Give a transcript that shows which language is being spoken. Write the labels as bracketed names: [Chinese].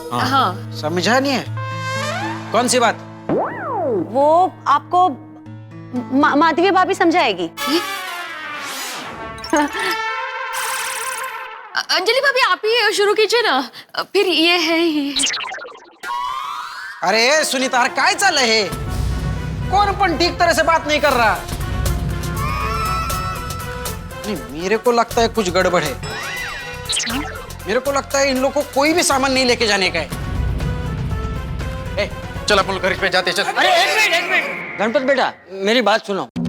[Hindi] हाँ समझा नहीं है? कौन सी बात? वो आपको माधवी भाभी समझाएगी. अंजलि भाभी आप ही शुरू कीजिए ना. फिर ये है ही. [Marathi] अरे सुनीता काय चाललंय हे? [Hindi] कौन पण ठीक तरह से बात नहीं कर रहा. नहीं मेरे को लगता है कुछ गड़बड़ है. मेरे को लगता है इन लोग को कोई भी सामान नहीं लेके जाने का है. ए, चल अपन घर पे जाते चल. अरे एक मिनट गणपत बेटा, मेरी बात सुनो.